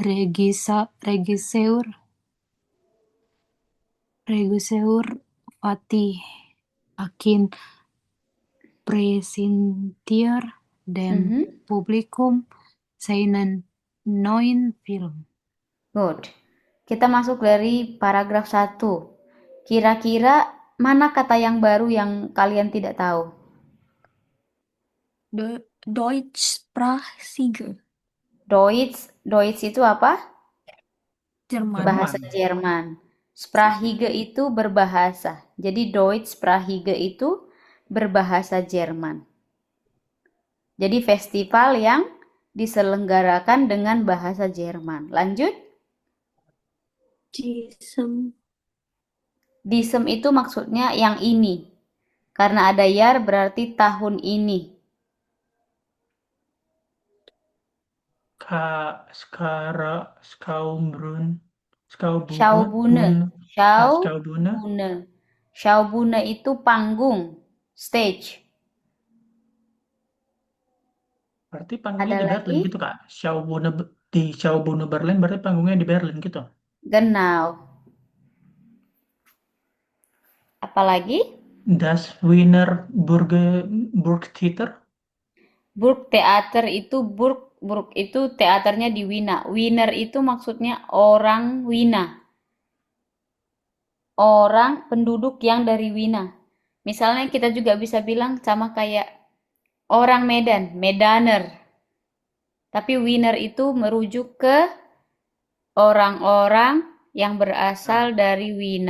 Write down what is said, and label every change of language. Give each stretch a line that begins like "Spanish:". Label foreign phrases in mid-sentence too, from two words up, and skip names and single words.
German: Regisseur Fatih Akin präsentiert dem mhm. Publikum seinen neuen Film.
Indonesian: Good. Kita masuk dari paragraf 1. Kira-kira mana kata yang baru yang kalian tidak tahu?
German: Deutschsprachige.
Indonesian: Deutsch itu apa? Jerman. Bahasa Jerman. Sprachige itu berbahasa. Jadi
German: Deutsch Sprachige
Indonesian: itu berbahasa Jerman. Jadi festival yang diselenggarakan dengan bahasa Jerman. Lanjut.
German: Diesem.
Indonesian: Diesem itu maksudnya yang ini. Karena ada Jahr berarti tahun ini.
German: Skaubun. Skaubune. Schaubune. Skaubune.
Indonesian: Schaubune. Schaubune itu panggung. Stage. Berarti panggungnya Ada di Berlin lagi? gitu, Kak. Di Schaubune Berlin berarti panggungnya di Berlin gitu. Genau. Apalagi?
German: Das Wiener Burgtheater.
Indonesian: Burgtheater itu Burg itu teaternya di Wina. Wiener itu maksudnya orang Wina. Orang penduduk yang dari Wina. Misalnya kita juga bisa bilang sama kayak orang Medan, Medaner. Tapi Wiener itu merujuk ke orang-orang yang berasal dari Wina.